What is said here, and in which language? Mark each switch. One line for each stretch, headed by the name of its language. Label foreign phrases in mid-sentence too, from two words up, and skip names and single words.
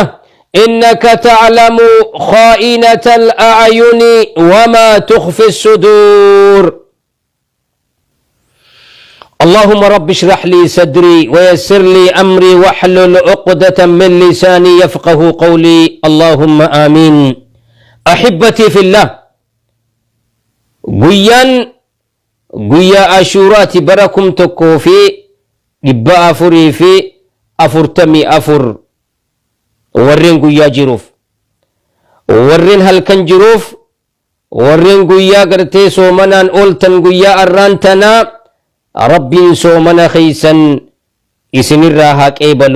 Arabic: إنك تعلم خائنة الأعين وما تخفي الصدور. اللهم رب اشرح لي صدري ويسر لي أمري واحلل عقدة من لساني يفقه قولي. اللهم آمين. أحبتي في الله،
Oromo: guyyaa ashuuraati bara 1444 warreen guyyaa jiruuf, warreen halkan jiruuf, warreen guyyaa gartee soomanaan ooltan guyyaa arraan tanaa rabbiin soomana keeysan isinirraa haa qeebalu.